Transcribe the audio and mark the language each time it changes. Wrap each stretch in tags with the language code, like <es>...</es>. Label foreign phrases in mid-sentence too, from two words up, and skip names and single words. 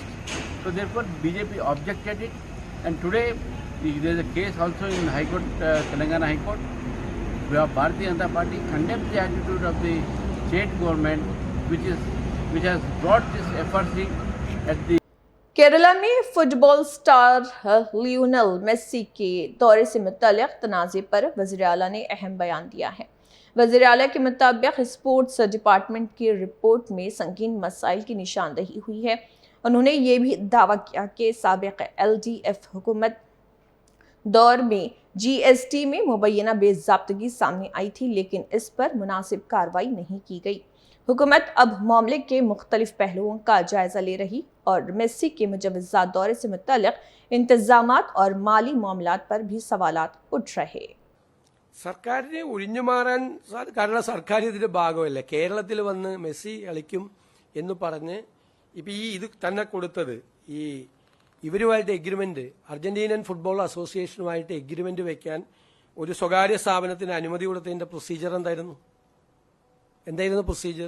<en>So therefore BJP objected it, and today there is a case also in High Court, Telangana High Court, where Bharatiya Janata Party condemns the attitude of the state government, which has brought this FRC at the</en> <ur>کیرالا میں</ur> <en>football star</en> <ur>لیونیل میسی کے دورے سے متعلق تنازعے پر وزیر اعلیٰ نے اہم بیان دیا ہے. وزیر اعلیٰ کے مطابق</ur> <en>sports department</en> <ur>کی رپورٹ میں سنگین مسائل کی نشاندہی ہوئی ہے. انہوں نے یہ بھی دعویٰ کیا کہ سابق LDF حکومت دور میں GST میں مبینہ بے ضابطگی سامنے آئی تھی، لیکن اس پر مناسب کارروائی نہیں کی گئی. حکومت اب معاملے کے مختلف پہلوؤں کا جائزہ لے رہی اور میسی کے مجوزہ دورے سے متعلق انتظامات اور مالی معاملات پر بھی سوالات اٹھ رہے.</ur> <ml>സർക്കാരിനെ ഒഴിഞ്ഞു മാറാൻ കാരണം സർക്കാർ ഇതിന്റെ ഭാഗമല്ല. കേരളത്തിൽ വന്ന് മെസ്സി കളിക്കും എന്ന് പറഞ്ഞ് ഇപ്പം ഇത് തന്നെ കൊടുത്തത് ഇവരുമായിട്ട് എഗ്രിമെന്റ്, അർജന്റീനൻ ഫുട്ബോൾ അസോസിയേഷനുമായിട്ട് എഗ്രിമെന്റ് വെക്കാൻ ഒരു സ്വകാര്യ സ്ഥാപനത്തിന് അനുമതി കൊടുത്തതിന്റെ പ്രൊസീജിയർ എന്തായിരുന്നു പ്രൊസീജിയർ?</ml>